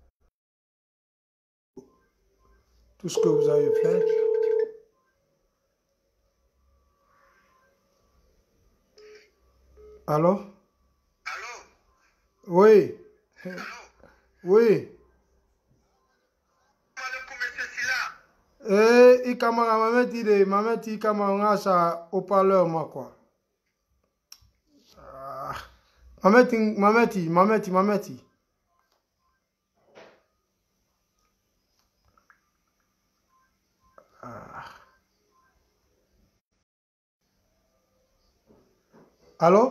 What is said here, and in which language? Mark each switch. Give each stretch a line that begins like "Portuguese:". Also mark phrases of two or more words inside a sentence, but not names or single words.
French: Tout ce que vous avez fait. Allô? Allô? Oui. Allô? Oui.
Luba-Lulua: Ikamara mameti ikamara ngasa haut-parleur
French: moi quoi.
Luba-Lulua: Mameti.
French: Allô?